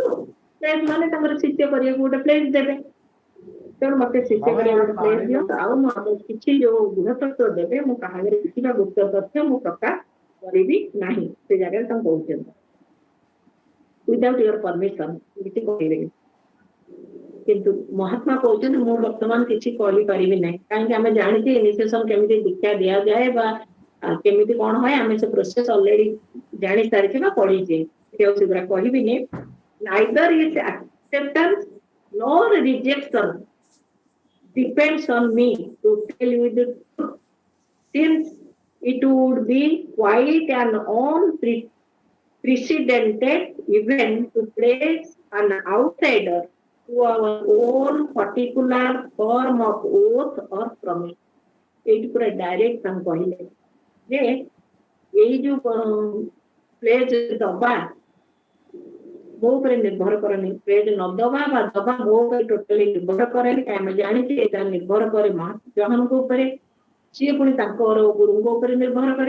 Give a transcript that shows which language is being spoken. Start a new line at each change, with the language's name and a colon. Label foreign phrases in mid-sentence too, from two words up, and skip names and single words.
Odia: ପ୍ଲେଜ ମାନେ ତାଙ୍କର ଶିଷ୍ୟ କରିବାକୁ ଗୋଟେ ପ୍ଲେଜ ଦେବେ, ତେଣୁ ମତେ ଶିଷ୍ୟ କରିବାକୁ ଗୋଟେ ପ୍ଲେଜ ଦିଅନ୍ତୁ, ଆଉ ମୁଁ କିଛି ଯୋଉ ଗୃହତତ୍ଵ ଦେବେ ମୁଁ କାହାଗରେ କିଛିଟା ଗୁପ୍ତ ତଥ୍ୟ ମୁଁ ପ୍ରକାଶ କରିବି ନାହିଁ, ସେ ଜାଗାରେ ତାଙ୍କୁ କହୁଛନ୍ତି
English: without your permission
Odia: କିଛି କହିବେନି। କିନ୍ତୁ ମହାତ୍ମା କହୁଛନ୍ତି ମୁଁ ବର୍ତ୍ତମାନ କିଛି କରିପାରିବି ନାହିଁ, କାହିଁକି ଆମେ ଜାଣିଛେ ଇନିସିଏସନ କେମିତି ଦୀକ୍ଷା ଦିଆଯାଏ ବା କେମିତି କଣ ହୁଏ, ଆମେ ସେ ପ୍ରୋସେସ ଅଲରେଡି ଜାଣି ସାରିଛେ ବା ପଢିଛେ, ସେଗୁଡା କହିବିନି।
English: Neither is acceptance nor rejection depends on me to tell you the truth, since it would be quite an unprecedented event to place an outsider to our own particular form of oath or promise.
Odia: ଏଇଠି ପୁରା ଡାଇରେକ୍ଟ ତାଙ୍କୁ କହିଲେ ଯେ ଏଇ ଯୋଉ ପ୍ଲେଜ ଦବା ମୋ ଉପରେ ନିର୍ଭର କରେନି, ପ୍ଲେଜ ନ ଦବା ବା ଦବା ମୋ ଉପରେ ଟୋଟାଲି ନିର୍ଭର କରେନି। ଆମେ ଜାଣିଛେ ଏଇଟା ନିର୍ଭର କରେ ମହାତ୍ମାଙ୍କ ଉପରେ, ସିଏ ପୁଣି ତାଙ୍କର ଗୁରୁଙ୍କ ଉପରେ ନିର୍ଭର କରେ।